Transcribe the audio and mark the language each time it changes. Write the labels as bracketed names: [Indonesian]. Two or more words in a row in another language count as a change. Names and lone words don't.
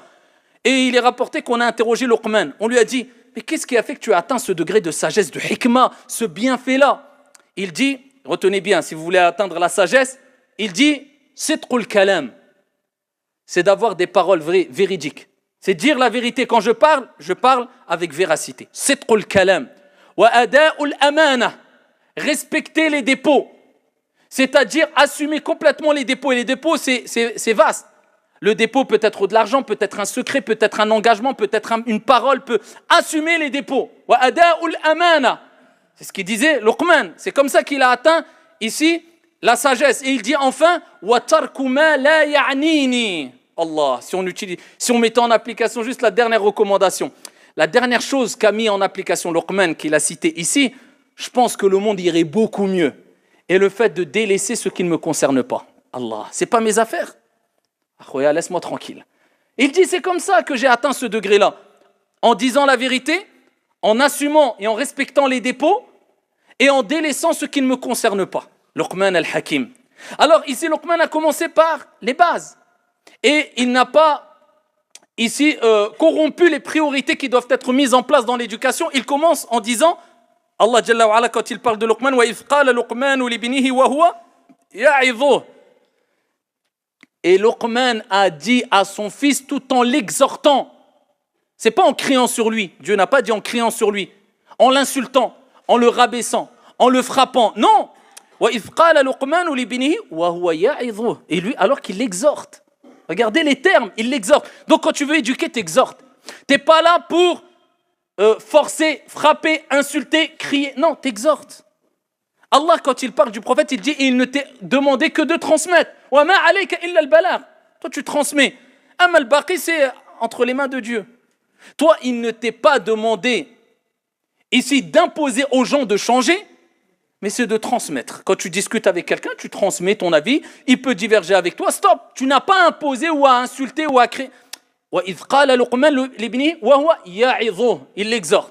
[French] Et il est rapporté qu'on a interrogé Luqman. On lui a dit, mais qu'est-ce qui a fait que tu as atteint ce degré de sagesse, de hikmah, ce bienfait-là? Il dit, retenez bien, si vous voulez atteindre la sagesse, il dit, [Arabic] صدق الكلام, [French] c'est d'avoir des paroles véridiques. C'est dire la vérité. Quand je parle avec véracité. [Arabic] صدق الكلام. وأداء الأمانة, [French] respecter les dépôts. C'est-à-dire assumer complètement les dépôts. Et les dépôts, c'est vaste. Le dépôt peut être de l'argent, peut être un secret, peut être un engagement, peut être une parole, peut assumer les dépôts. [Arabic] وأداء الأمانة. [French] C'est ce qu'il disait Luqman. C'est comme ça qu'il a atteint ici la sagesse. Et il dit enfin [Arabic] وترك ما لا يعنيني. [French] Allah, si on mettait en application juste la dernière recommandation, la dernière chose qu'a mis en application Luqman, qu'il a cité ici, je pense que le monde irait beaucoup mieux. Et le fait de délaisser ce qui ne me concerne pas. Allah, c'est pas mes affaires. Akhoya, laisse-moi tranquille. Il dit c'est comme ça que j'ai atteint ce degré-là. En disant la vérité, en assumant et en respectant les dépôts, et en délaissant ce qui ne me concerne pas. Luqman al-Hakim. Alors ici, Luqman a commencé par les bases. Et il n'a pas ici corrompu les priorités qui doivent être mises en place dans l'éducation. Il commence en disant, [Arabic] الله جل وعلا, [French] quand il parle de Luqman, [Arabic] وإذ قال لقمان لابنه وهو يعظه. [French] Et Luqman a dit à son fils tout en l'exhortant. C'est pas en criant sur lui. Dieu n'a pas dit en criant sur lui, en l'insultant, en le rabaissant, en le frappant. Non. [Arabic] وإذ قال لقمان لابنه وهو يعظه. [French] Et lui, alors qu'il l'exhorte. Regardez les termes, il l'exhorte. Donc quand tu veux éduquer, t'exhortes. T'es pas là pour forcer, frapper, insulter, crier. Non, t'exhortes. Allah, quand il parle du prophète, il dit, il ne t'est demandé que de transmettre. [Arabic] وما عليك إلا البلاغ. [French] Toi, tu transmets. [Arabic] أما الباقي, [French] c'est entre les mains de Dieu. Toi, il ne t'est pas demandé ici d'imposer aux gens de changer, mais c'est de transmettre. Quand tu discutes avec quelqu'un, tu transmets ton avis, il peut diverger avec toi, stop. Tu n'as pas à imposer ou à insulter ou à créer. Il l'exhorte.